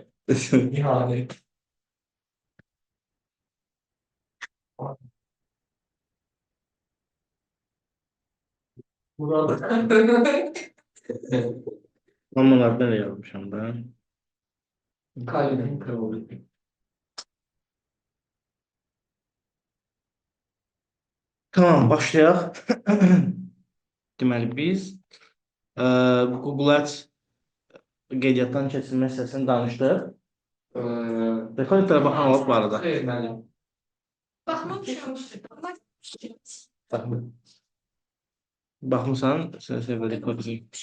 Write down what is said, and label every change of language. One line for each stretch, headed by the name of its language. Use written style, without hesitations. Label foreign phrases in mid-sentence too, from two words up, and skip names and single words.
Turkish: Yani. Burada. Mamalardan da yazmışım ben. Kalbim kırıldı. Tamam,
Azerbaijani: başlayaq. Deməli, biz Google Ads qeydiyyatdan keçirilmə hissəsini danışdıq. Rekordlara baxan olub bu arada. Xeyr, mənim. Baxmamışam. Baxmısan, sən sevə rekord edəcək.